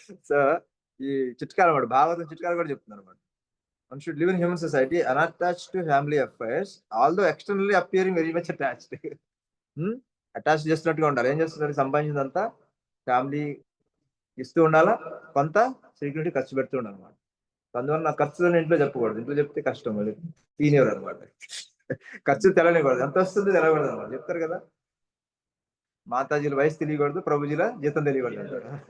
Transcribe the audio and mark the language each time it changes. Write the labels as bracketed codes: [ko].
[te] So ఈ చిట్కాలు అనమాట, భాగవతం చిట్కాలు కూడా చెప్తున్నారు అనమాట. [en] One should live in human society unattached to family affairs, although externally appearing very much attached. [te] Attach చేస్తున్నట్టుగా ఉండాలి. ఏం చేస్తున్నారు? సంపాదించిందంతా ఫ్యామిలీ ఇస్తూ ఉండాలా, కొంత సెక్యూరిటీ ఖర్చు పెడుతూ ఉండాలి అనమాట. అందువల్ల నా ఖర్చులను ఇంట్లో చెప్పకూడదు. ఇంట్లో చెప్తే కష్టం, అది సీనియర్ అనమాట. ఖర్చు తెలనికూడదు, ఎంత వస్తుంది తెలకూడదు అనమాట. చెప్తారు కదా, మాతాజీల వయసు తెలియకూడదు, ప్రభుజీల జీతం తెలియకూడదు అంటారు.